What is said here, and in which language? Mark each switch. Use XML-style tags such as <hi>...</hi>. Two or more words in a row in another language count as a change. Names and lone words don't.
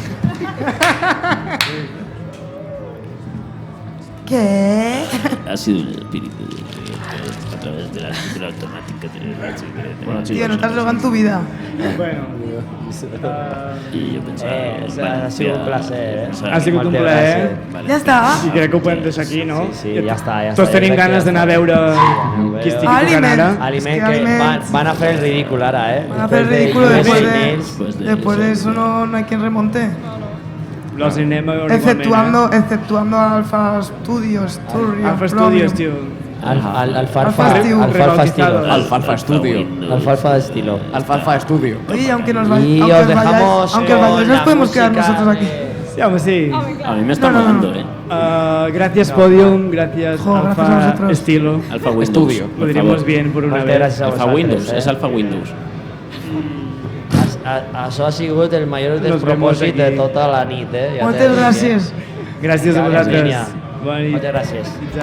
<es>¿Qué? Ha sido un espíritu a través de la escritura automática. Tío, no te has drogado en tu vida. Bueno. Y yo pensaba... Ha sido un placer,</es> <ca>Ha sigut un plaer. Ja està. I crec que ho podem deixar aquí, no? Sí, ja està. Tots tenim ganes d'anar a veure qui estigui tocant ara. Aliment que van a fer</ca> <es>el ridículo</es> <ca>ara,</ca> <es>Van a hacer el ridículo después de eso no hay quien remonte.</es> <ca>Los anem a veure igualment,</ca> <es>Exceptuando Alfa Studios. Alfa Studios, tio. Alfalfa Studio. Alfalfa de estilo. Alfalfa Studio. Oye, aunque os Y os dejamos vayáis, nos podemos quedar nosotros aquí. Sí, hombre, sí. A mí me está molando, Gracias Podium, gracias Alfa Estilo. Alfa Windows. Studio. Lo diremos bien por una vez.</es> <ca>Alfa Windows, és Alfa Windows. Això ha sigut el major despropòsit de tota la nit, Moltes gràcies. Gràcies a vosaltres. Moltes gràcies.</ca>